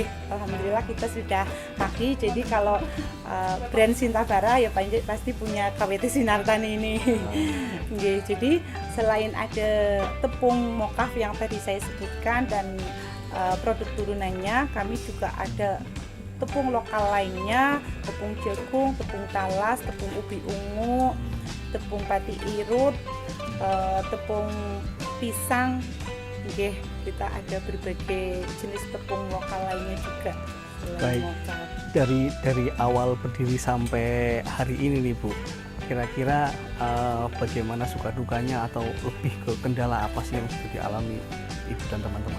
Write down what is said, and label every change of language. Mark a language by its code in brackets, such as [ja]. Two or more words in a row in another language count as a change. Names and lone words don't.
[id] Alhamdulillah kita sudah haki. Jadi kalau brand Sintabara ya pasti punya KWT Sinartani ini. Nggih. Jadi selain ada tepung mokaf yang tadi saya sebutkan dan produk turunannya, kami juga ada tepung lokal lainnya, tepung jagung, tepung talas, tepung ubi ungu, tepung pati irut, tepung pisang. Nggih, kita ada berbagai jenis tepung lokal lainnya juga. Baik. Lokal. Dari awal berdiri sampai hari ini nih Bu, kira-kira bagaimana suka dukanya atau lebih ke kendala apa sih yang sudah dialami Ibu dan teman-teman?